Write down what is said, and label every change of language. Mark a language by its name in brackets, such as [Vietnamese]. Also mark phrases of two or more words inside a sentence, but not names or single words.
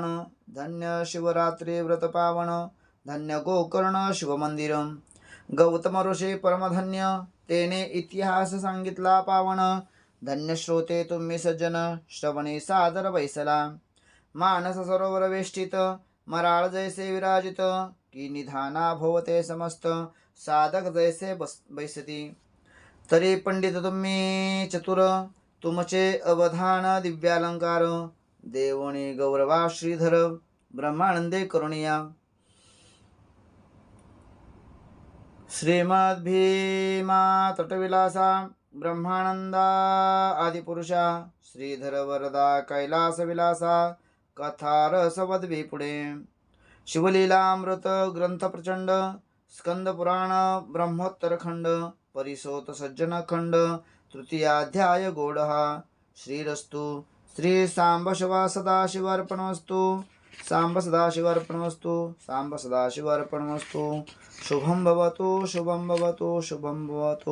[Marathi] धन्य शिवरात्री व्रत पावन धन्य गोकर्ण शिवमंदिर. गौतम ऋषी परमधन्य तेने इतिहास सांगितला पावन. धन्य श्रोते तुम्ही सज्जन श्रवणी सादर बैसला. मानस सरोवर वेष्टित मराळ जैसे विराजित. की निधाना भवते समस्त साधक जैसे बैसती. तरी पंडित तुम्ही चतुर तुमचे अवधान दिव्यालंकार. देवणी गौरवा श्रीधर ब्रह्मानंदे करुणिया. श्रीमद भीमा तटविलासा ब्रह्मानंदा आदिपुरुषा. श्रीधर वरदा कैलास विलासा कथारसवद्वी पुढे. शिवलीलामृत ग्रंथ प्रचंड स्कंद पुराण ब्रह्मोत्तर खंड. परिसोत सज्जन खंड तृतीयाध्याय गोडहा. [Sanskrit] श्रीरस्तु श्री सांब शिवा सदाशिवार्पणमस्तु. सांब सदाशिवार्पणमस्तु. सांब सदाशिवार्पणमस्तु. शुभं भवतु शुभं भवतु शुभं भवतु.